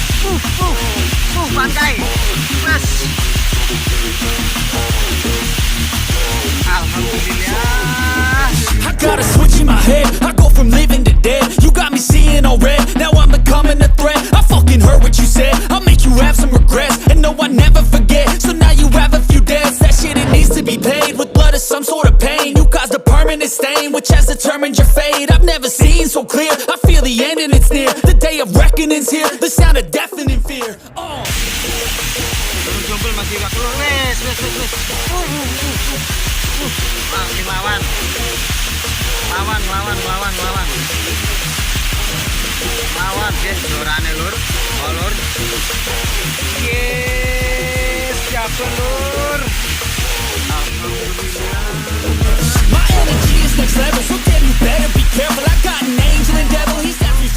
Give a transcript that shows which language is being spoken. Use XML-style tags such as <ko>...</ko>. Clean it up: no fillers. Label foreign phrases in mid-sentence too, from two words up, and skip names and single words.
<jv>Pantai. Mas. Alhamdulillah.</jv> <en>I got a switch in my head, I go from living to dead. You got me seeing all red, now I'm becoming a threat. I fucking heard what you said, I'll make you have some regrets. And no, I never forget, so now you have a few debts. That shit, it needs to be paid with blood or some sort of pain. You caused a permanent stain, which has determined your fate. I've never seen so clear, I feel the end and it's near. The day of reckoning's here, the sound of deafening fear.</en> <jv>Jumpul masih waktu. Wes. Masih lawan. Lawan guys, lurane lur. Oh lur. Yes, siap lur. Alhamdulillah.</jv> <en>My energy is next level, so damn you better be careful. I got an angel and devil, he's</en>